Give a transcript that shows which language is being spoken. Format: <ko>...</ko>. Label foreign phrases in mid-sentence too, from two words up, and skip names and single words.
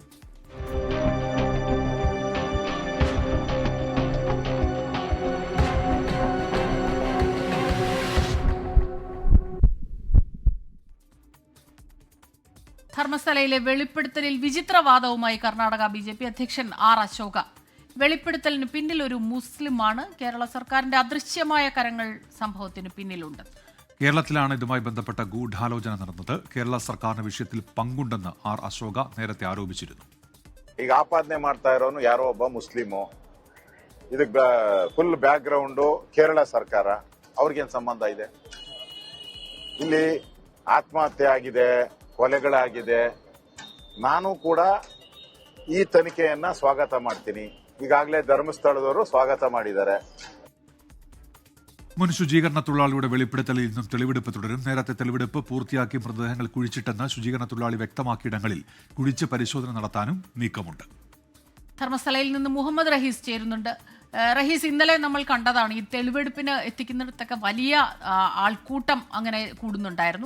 <ml>ധർമ്മസ്ഥലയിലെ വെളിപ്പെടുത്തലിൽ വിചിത്രവാദവുമായി കർണാടക BJP അധ്യക്ഷൻ R. അശോക. വെളിപ്പെടുത്തലിന് പിന്നിൽ ഒരു മുസ്ലിമാണ്. കേരള സർക്കാരിന്റെ അദൃശ്യമായ കരങ്ങൾ സംഭവത്തിന് പിന്നിലുണ്ട്. കേരളത്തിലാണ് ഇതുമായി ബന്ധപ്പെട്ട ഗൂഢാലോചന നടന്നത്. കേരള സർക്കാരിന്റെ വിഷയത്തിൽ പങ്കുണ്ടെന്ന് R. അശോക നേരത്തെ ആരോപിച്ചിരുന്നു.</ml> <kn>ಈಗ ಆಪಾದನೆ ಮಾಡ್ತಾ ಇರೋನು ಯಾರೋ ಒಬ್ಬ ಮುಸ್ಲಿಮು. ಇದಕ್ಕೆ</kn> <en>full background</en> <kn>ಕೇರಳ ಸರ್ಕಾರ. ಅವ್ರಿಗೇನು ಸಂಬಂಧ ಇದೆ? ಇಲ್ಲಿ ಆತ್ಮಹತ್ಯೆ ಆಗಿದೆ, ಕೊಲೆಗಳಾಗಿದೆ. ನಾನು ಕೂಡ ಈ ತನಿಖೆಯನ್ನ ಸ್ವಾಗತ ಮಾಡ್ತೀನಿ. ಈಗಾಗಲೇ ಧರ್ಮಸ್ಥಳದವರು ಸ್ವಾಗತ ಮಾಡಿದ್ದಾರೆ.</kn> <ml>മുൻ ശുചീകരണ തൊഴിലാളിയുടെ വെളിപ്പെടുത്തലിൽ നിന്നും തെളിവെടുപ്പ് തുടരും. നേരത്തെ തെളിവെടുപ്പ് പൂർത്തിയാക്കി മൃതദേഹങ്ങൾ കുഴിച്ചിട്ടെന്ന് ശുചീകരണ തൊഴിലാളി വ്യക്തമാക്കിയിടങ്ങളിൽ കുഴിച്ച് പരിശോധന നടത്താനും നീക്കമുണ്ട്. ധർമ്മസ്ഥലയിൽ നിന്ന് മുഹമ്മദ് റഹീസ് ചേരുന്നുണ്ട്. റഹീസ്, ഇന്നലെ നമ്മൾ കണ്ടതാണ് ഈ തെളിവെടുപ്പിന് എത്തിക്കുന്നിടത്തൊക്കെ വലിയ ആൾക്കൂട്ടം അങ്ങനെ കൂടുന്നുണ്ടായിരുന്നു.</ml>